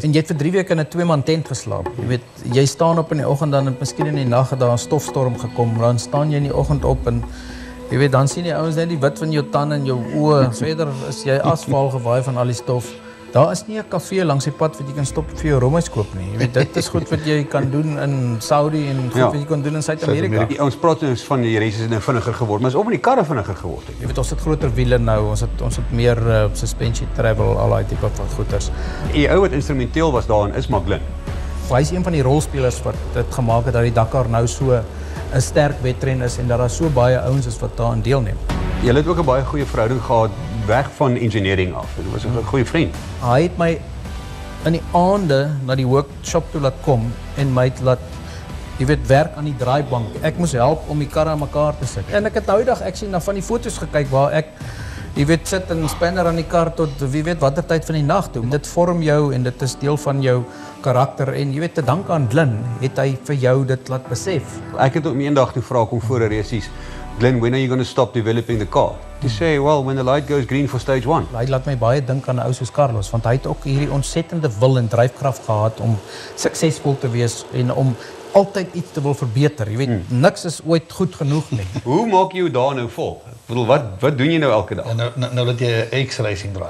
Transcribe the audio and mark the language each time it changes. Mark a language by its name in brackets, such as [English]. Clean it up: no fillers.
[Afrikaans] En jy het vir 3 weke in 'n 2-man tent geslaap. Jy weet, jy staan op in die oggend, dan het miskien in die nag daar 'n stofstorm gekom, dan staan jy in die oggend op en jy weet, dan sien die ouens net die wit van jou tande en jou oë. Verder is jy asfaal gewaai van al die stof. Daar is nie 'n kafee langs die pad wat jy kan stop vir jou rommetjies koop nie. Jy weet, dit is goed wat jy kan doen in Saudi en goed wat jy kan doen in Suid-Amerika. Ons praat nou van die reisies is nou vinniger geword, maar is ook met die karre vinniger geword. Jy weet, ons het groter wiele nou, ons het meer suspension travel, al daai tipe van goeders. Die ou wat instrumenteel was daarin is Glyn. Hy is een van die rolspelers wat dit gemaak het dat die Dakar nou so 'n sterk wedren is en dat daar so baie ouens is wat daaraan deelneem. Jy het ook 'n baie goeie verhouding gehad weg van engineering af. Dit was 'n goeie vriend. Hy het my in die aande na die workshop toe laat kom en my het laat werk aan die draaibank. Ek moes help om die karre aan mekaar te sit. En ek het nou die dag actually na van die foto's gekyk waar ek sit en spanner aan die kar tot wie weet watter tyd van die nag toe. Dit vorm jou en dit is deel van jou karakter en te dank aan Glyn het hy vir jou dit laat besef. Ek het hom eendag toe vra kom voor 'n resies, Glyn, [English] when are you going to stop developing the car? He say, well, when the light goes green for stage 1. [Afrikaans] Hy laat my baie dink aan 'n ou soos Carlos, want hy het ook hierdie ontsettende wil en dryfkrag gehad om suksesvol te wees en om altyd iets te wil verbeter. Jy weet, niks is ooit goed genoeg nie. Hoe maak jy jou daar nou vol? Ek bedoel, wat doen jy nou elke dag? En nou dat jy 'n X-racing draai.